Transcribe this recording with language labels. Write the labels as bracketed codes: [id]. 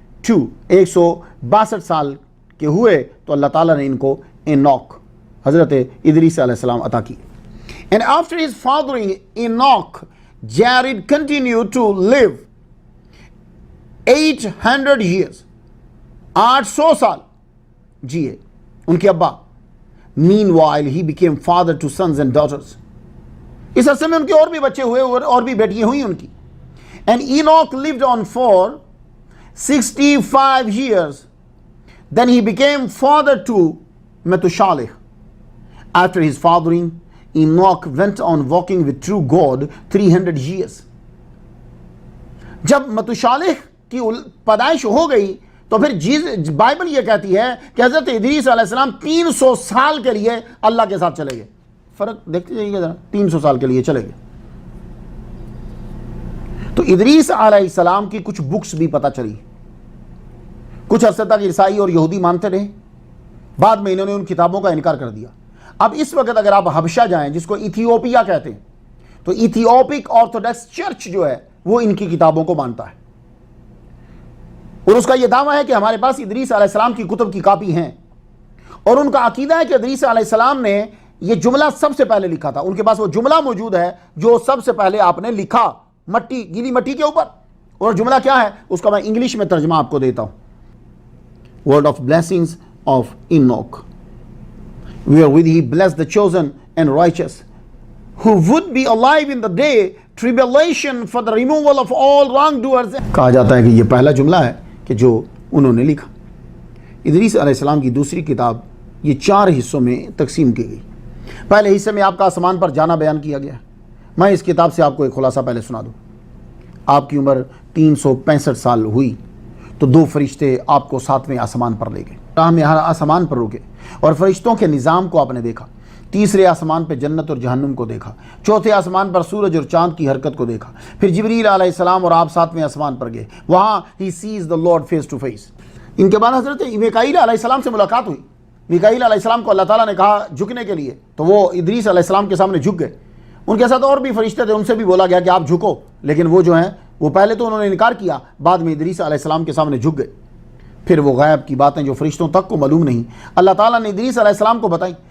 [ur] 162 سال کے ہوئے تو اللہ تعالیٰ نے ان کو اینوک حضرت ادریس علیہ السلام عطا کی. [en] And after his fathering Enoch, Jared continued to live 800 years. [ur] 800 سال جیے ان کے ابا. [en] Meanwhile, he became father to sons and daughters. [ur] اس عرصے میں ان کے اور بھی بچے ہوئے اور بھی بیٹیاں ہوئی ان کی. [en] And Enoch lived on for 65 years. Then he became father to Methuselah. After his fathering, Enoch went on walking with true God 300 years. [ur] جب متوشالح کی پیدائش ہو گئی تو پھر بائبل یہ کہتی ہے کہ حضرت ادریس علیہ السلام 300 سال کے لیے اللہ کے ساتھ چلے گئے. فرق دیکھتے جائیے گا ذرا, 300 سال کے لیے چلے گئے. تو ادریس علیہ السلام کی کچھ بکس بھی پتہ چلی. کچھ عرصے تک عیسائی اور یہودی مانتے رہے, بعد میں انہوں نے ان کتابوں کا انکار کر دیا. اب اس وقت اگر آپ حبشہ جائیں, جس کو ایتھیوپیا کہتے ہیں, تو ایتھیوپک آرتھوڈکس چرچ جو ہے وہ ان کی کتابوں کو مانتا ہے, اور اس کا یہ دعویٰ ہے کہ ہمارے پاس ادریس علیہ السلام کی کتب کی کاپی ہیں, اور ان کا عقیدہ ہے کہ ادریس علیہ السلام نے یہ جملہ سب سے پہلے لکھا تھا. ان کے پاس وہ جملہ موجود ہے جو سب سے پہلے آپ نے لکھا گیلی مٹی کے اوپر. اور جملہ کیا ہے اس کا میں انگلش میں ترجمہ آپ کو دیتا ہوں. [en] Word of blessings of Enoch, wherewith he blessed the chosen and righteous, who would be alive in the day tribulation for the removal of all wrongdoers. [ur] کہا جاتا ہے کہ یہ پہلا جملہ ہے کہ جو انہوں نے لکھا. ادریس علیہ السلام کی دوسری کتاب یہ 4 حصوں میں تقسیم کی گئی. پہلے حصے میں آپ کا آسمان پر جانا بیان کیا گیا ہے. میں اس کتاب سے آپ کو ایک خلاصہ پہلے سنا دوں. آپ کی عمر 365 سال ہوئی تو 2 فرشتے آپ کو 7ویں آسمان پر لے گئے. راہ میں ہر آسمان پر رکے اور فرشتوں کے نظام کو آپ نے دیکھا. تیسرے آسمان پہ جنت اور جہنم کو دیکھا. چوتھے آسمان پر سورج اور چاند کی حرکت کو دیکھا. پھر جبریل علیہ السلام اور آپ 7ویں آسمان پر گئے. وہاں [en] he sees the Lord face to face. [ur] ان کے بعد حضرت میکائیل علیہ السلام سے ملاقات ہوئی. میکائیل علیہ السلام کو اللہ تعالیٰ نے کہا جھکنے کے لیے, تو وہ ادریس علیہ السلام کے سامنے جھک گئے. ان کے ساتھ اور بھی فرشتے تھے, ان سے بھی بولا گیا کہ آپ جھکو, لیکن وہ جو ہیں وہ پہلے تو انہوں نے انکار کیا, بعد میں ادریس علیہ السلام کے سامنے جھک گئے. پھر وہ غیب کی باتیں جو فرشتوں تک کو معلوم نہیں اللہ تعالیٰ نے ادریس علیہ السلام کو بتائیں.